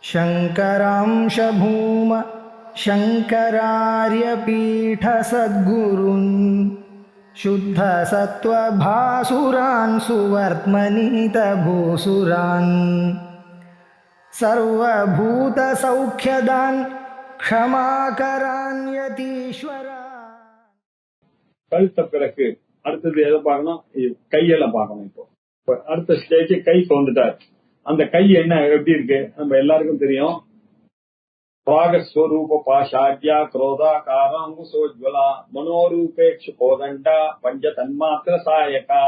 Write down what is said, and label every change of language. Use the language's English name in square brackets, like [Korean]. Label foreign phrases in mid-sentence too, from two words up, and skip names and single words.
[Sanskrit] शङ्करांश भूम शङ्करार्यपीठसद्गुरून् शुद्धसत्त्वभासुरान् सुवर्त्मनीतभूसुरान् सर्वभूतसौख्यदान् क्षमाकरान् यतीश्वरान्. [Tamil] கழுத்த பிறகு அடுத்தது எதை பார்க்கணும்? கையெல்லாம் பார்க்கணும். இப்போ அடுத்த ஸ்டேஜ் கை தோந்துட்டார். அந்த கை என்ன எப்படி இருக்கு நம்ம எல்லாருக்கும் தெரியும். [Sanskrit] रागस्वरूप पाशाढ्या क्रोधा काराङ्कुशोज्ज्वला मनोरूपेक्षु कोदण्डा पञ्च तन्मात्र सायका.